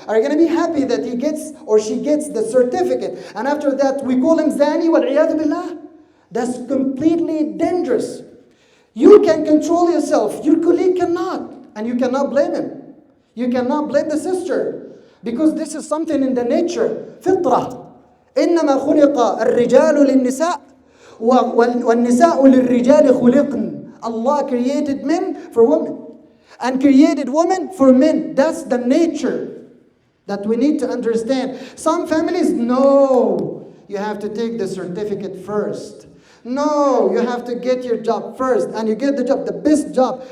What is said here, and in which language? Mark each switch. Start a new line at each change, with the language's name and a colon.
English: Are you going to be happy that he gets or she gets the certificate? And after that, we call him zani
Arabic: wal iyadu billah?
English: That's completely dangerous. You can control yourself. Your colleague cannot. And you cannot blame him. You cannot blame the sister. Because this is something in the nature.
Arabic: فطرة. إنما خلق الرجال للنساء والنساء للرجال خلقن.
English: Allah created men for women. And created women for men. That's the nature that we need to understand. Some families, no, you have to take the certificate first. No, you have to get your job first. And you get the job, the best job.